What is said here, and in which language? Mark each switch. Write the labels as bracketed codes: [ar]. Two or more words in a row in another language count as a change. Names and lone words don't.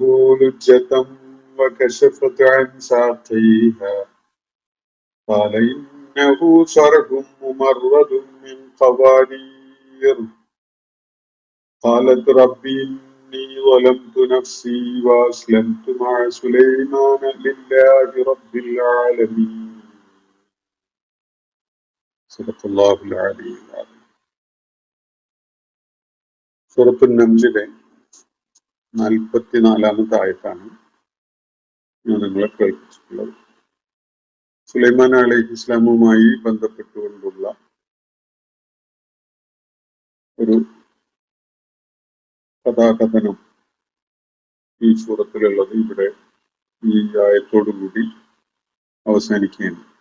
[ar] لجة وكشفت عن ساقيها قال إنه صرح ممرد من قوارير قالت رب إني ظلمت نفسي وأسلمت مع سليمان لله رب العالمين. صدق الله العلي العظيم. [ml] സൂറത്തു നംലിലെ 44-ാമത്തെ ആയത്താണ് ഞാൻ നിങ്ങളെ കേൾപ്പിച്ചിട്ടുള്ളത്. സുലൈമാൻ അലൈഹിസ്സലാമുമായി ബന്ധപ്പെട്ടുകൊണ്ടുള്ള ഒരു കഥാകഥനം ഈ സൂറത്തിലുള്ളത് ഇവിടെ ഈ ആയത്തോടുകൂടി അവസാനിക്കുകയാണ്.